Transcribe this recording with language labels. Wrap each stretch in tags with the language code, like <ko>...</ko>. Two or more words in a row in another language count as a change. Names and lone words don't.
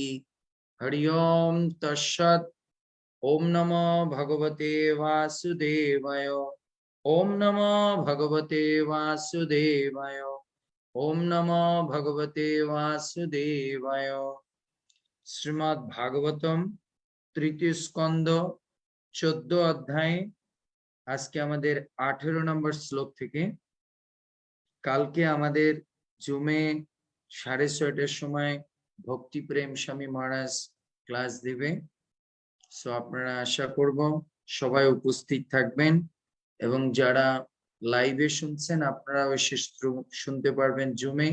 <sa>हरि ओम तत्सत्। ओम नमो भगवते वासुदेवाय। ओम नमो भगवते वासुदेवाय। ओम नमो भगवते वासुदेवाय। श्रीमद् भागवतम तृतीय स्कंद 14 अध्याय।</sa> <bn>আজকে আমাদের 18 নম্বর শ্লোক থেকে। কালকে আমাদের জুমে 6:30টার সময় ভক্তি প্রেম স্বামী মহারাজ ক্লাস দিবে। সো আপনারা আশা করব সবাই উপস্থিত থাকবেন এবং যারা লাইভে শুনছেন আপনারা এসে শুনতে পারবেন জুমে।</bn>